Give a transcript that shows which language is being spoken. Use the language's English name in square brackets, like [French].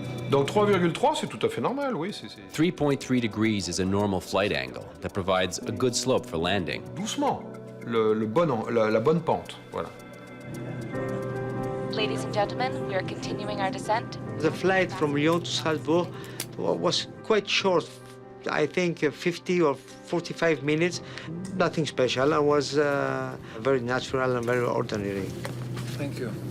[French] Donc 3,3, c'est tout à fait normal, oui. [English] 3.3 degrees is a normal flight angle that provides a good slope for landing. [French] Doucement, la bonne pente, voilà. [English] Ladies and gentlemen, we are continuing our descent. The flight from Lyon to Strasbourg was quite short. I think 50 or 45 minutes. Nothing special. It was very natural and very ordinary. Thank you.